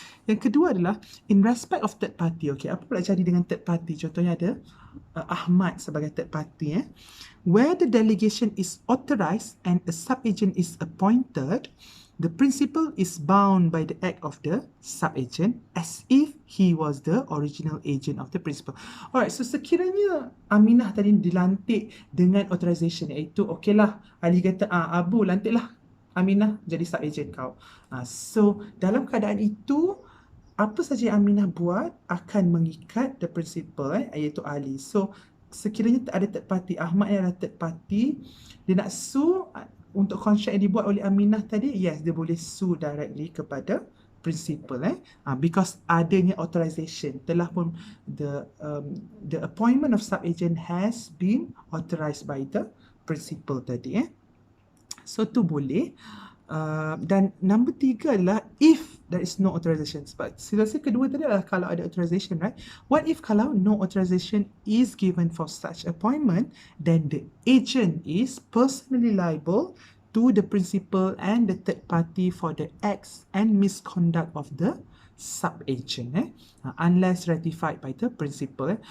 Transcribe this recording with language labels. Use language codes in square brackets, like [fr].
[ms] Yang kedua adalah [en] in respect of third party. [ms] Okay, apa pula jadi dengan third party? Contohnya ada Ahmad sebagai third party, [en] where the delegation is authorized and a sub-agent is appointed, the principal is bound by the act of the sub-agent as if he was the original agent of the principal. [ms] Alright, so sekiranya Aminah tadi dilantik dengan authorization, iaitu okeylah, Ali kata, Abu lantiklah Aminah jadi sub-agent kau. So dalam keadaan itu, apa saja yang Aminah buat akan mengikat the principal, iaitu Ali. So sekiranya ada third party, Ahmad ni adalah third party, dia nak sue untuk kontrak yang dibuat oleh Aminah tadi, yes, dia boleh sue directly kepada principal, because adanya authorization, telah pun [en] the appointment of sub-agent has been authorized by the principal [ms] tadi, so tu boleh. [en] Dan number 3 adalah if there is no authorization. [ms] Sebab situasi kedua tadi adalah kalau ada authorization, right? [en] What if kalau no authorization is given for such appointment, then the agent is personally liable to the principal and the third party for the acts and misconduct of the sub-agent, unless ratified by the principal.